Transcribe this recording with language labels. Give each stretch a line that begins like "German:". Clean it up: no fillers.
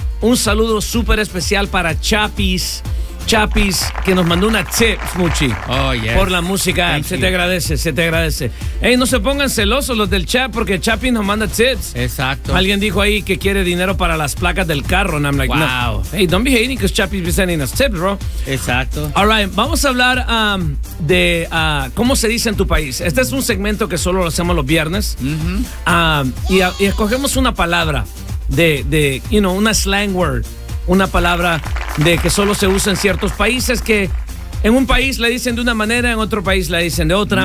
Spanish: Un saludo súper especial para Chapis. Chapis, que nos mandó una tip, Smuchi.
English: Oh, yes.
Spanish: Por la música. Se te agradece. Ey, no se pongan celosos los del chat, porque Chapis nos manda tips. Exacto. Alguien dijo ahí que quiere dinero para las placas del carro.
English: And I'm like, wow.
Spanish: No.
English: Hey, don't be hating, because Chapis be sending us tips, bro.
Spanish: Exacto.
English: All right,
Spanish: vamos a hablar de cómo se dice en tu país. Este es un segmento que solo lo hacemos los viernes. Uh-huh. Y escogemos una palabra de,
English: you know,
Spanish: una slang word. Una palabra de que solo se usa en ciertos países, que en un país la dicen de una manera, en otro país la dicen de otra.